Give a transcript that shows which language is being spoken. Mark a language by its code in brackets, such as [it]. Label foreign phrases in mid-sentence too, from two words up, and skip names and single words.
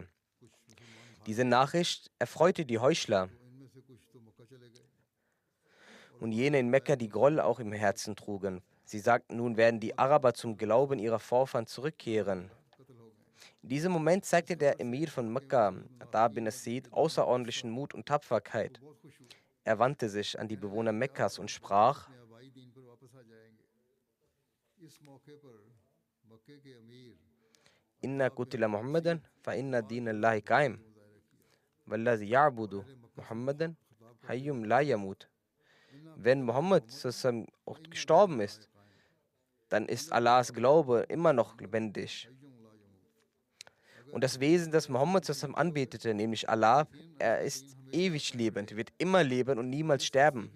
[de] Diese Nachricht erfreute die Heuchler und jene in Mekka, die Groll auch im Herzen trugen. Sie sagten, nun werden die Araber zum Glauben ihrer Vorfahren zurückkehren. In diesem Moment zeigte der Emir von Mekka, Ata bin Asid, außerordentlichen Mut und Tapferkeit. Er wandte sich an die Bewohner Mekkas und sprach: [ar] إن قتل محمدا فإن دين الله قائم. والذي يعبد محمدا حي لا يموت. [de] Wenn Muhammad auch gestorben ist, dann ist Allahs Glaube immer noch lebendig. Und das Wesen, das Muhammad anbetete, nämlich Allah, er ist ewig lebend, wird immer leben und niemals sterben.